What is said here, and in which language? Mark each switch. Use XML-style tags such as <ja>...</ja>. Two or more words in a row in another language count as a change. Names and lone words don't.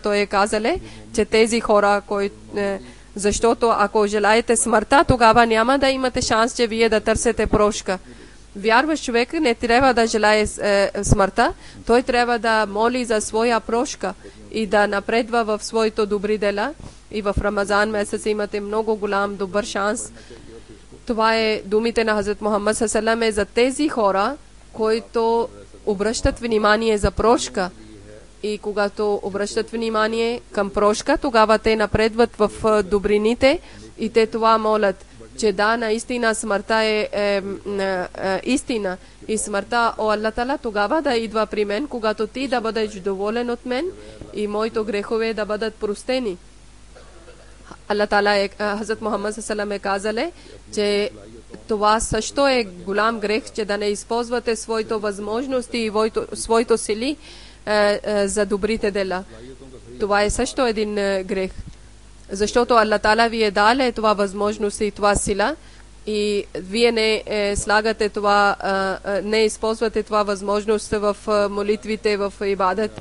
<bg>Той е казале, че тези хора, защото ако желаете смъртта, тогава няма да имате шанс, че вие да търсите прошка. Вярващ човек не трябва да желае смъртта, той трябва да моли за своя прошка и да напредва в своите добри дела. И в Рамазан месец имате много голям добър шанс. Това е думите на Хазрат Мухаммад</bg> <ar>صلى الله عليه وسلم</ar> <bg>за тези хора, които обръщат внимание за прошка. И когато обръщат внимание към прошка, тогава те напредват в добрините и те това молят, че да, наистина смъртта е истина и смъртта, о Аллах Таала, тогава да идва при мен, когато ти да бъдеш доволен от мен и моите грехове да бъдат простени. Аллах Таала Хазрат Мухаммад</bg> <ar>صلى الله عليه وسلم</ar> <bg>е казале, че това също е голям грех, че да не използвате своите възможности и своите сили за добрите дела. Това е също един грех. Защото Аллах Таала ви е даде това възможност и това сила и вие не слагате това, не използвате това възможност в молитвите, в ибадат.</bg>